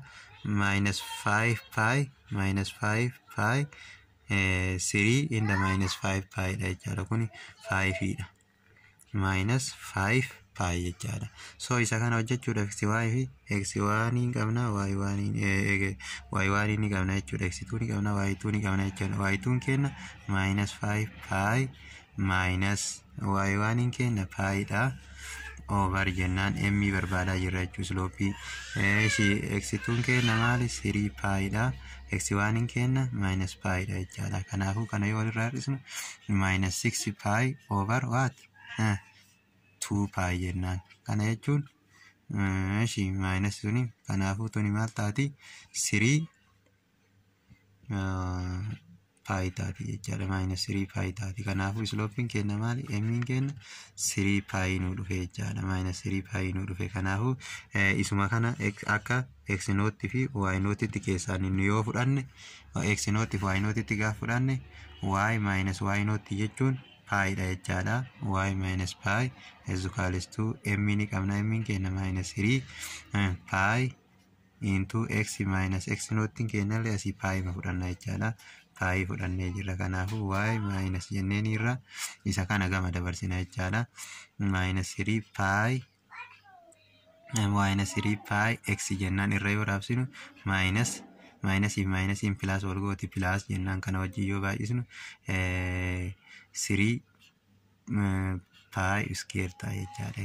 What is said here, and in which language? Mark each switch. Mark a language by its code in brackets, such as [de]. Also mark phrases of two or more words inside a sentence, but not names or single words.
[en] Minus 5 pi [om] 3 inda [en] minus 5 pi [om] dha jechaadha. Kuni 5dha. [en] Minus 5 pi [om] jechaadha. So isa kana hojjechuudhaaf xy fi x1 ni qabna y1 ni qabna jechuudha. x2 ni qabna y2 ni qabna jechuudha. y2 keenya [en] minus 5 pi minus y1 [om] keenya piidha over jennaan m barbaadaa jirra jechuudha. Islooppii x2 keenya maali 3 piidha. x1 keenya minus piidha jechaadha. Kanaafuu kana yoo walirraa hir'isnu [en] minus 6 pi over what 2 pi [om] jennaan. Kana jechuun minus tuni kanaafuu tuni maal taati 3 pi taati jechaadha. [en] Minus 3 pi [om] taati. Kanaafuu sloppiin keenya maali? M'n keenya 3 pi nu dhufe jechaadha. [en] Minus 3 pi [om] nu dhufe. Kanaafuu isuma kana akka x nootti fi y nootitti keessaan inni yoo fudhanne x nootti fi y nootitti gaafa fudhanne [en] y minus y [om] nootti jechuun pi dha jechaadha. [en] Y minus pi is equals to m [om] ni qabna. M keenya [en] minus 3 pi into x minus x [om] nootiin keenya illee asii pi ma fudhanna jechaadha. Pi fudhannee jirra. Kanaafuu y minus jenneen irra isa kana gama dabarsina jechaadha. [en] Minus 3 pi x [om] jennaan irra yoo raabsinu [en] minus in plus [om] wal gooti plus jennaan kana wajjin yoo baay'isnu [en] 3 pi square [om] ta'a jechaadha.